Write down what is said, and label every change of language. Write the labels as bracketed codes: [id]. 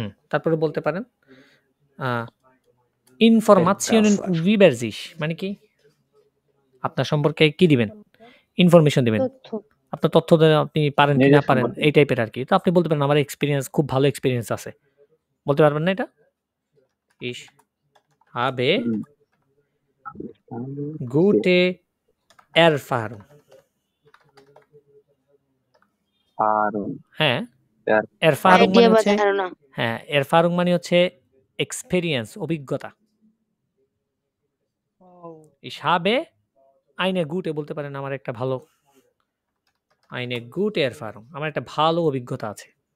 [bn] তারপরে বলতে পারেন [de] Informationen über sich [bn] মানে কি? আপনার সম্পর্কে কি দিবেন? ইনফরমেশন দিবেন, আপনার তথ্য আপনি পারেন কি না পারেন এই টাইপের আর কি। তো আপনি বলতে পারেন আমার এক্সপিরিয়েন্স, খুব ভালো এক্সপিরিয়েন্স আছে, বলতে পারবেন না এটা? [de] Ich habe gute Erfahrung. [bn] হ্যাঁ, Erfahrung মানে হচ্ছে, হ্যাঁ Erfahrung মানে হচ্ছে এক্সপেরিয়েন্স, অভিজ্ঞতা। [de] Ich habe eine gute [bn] বলতে পারেন আমার একটা ভালো, [de] eine gute Erfahrung, [bn] আমার একটা ভালো অভিজ্ঞতা আছে।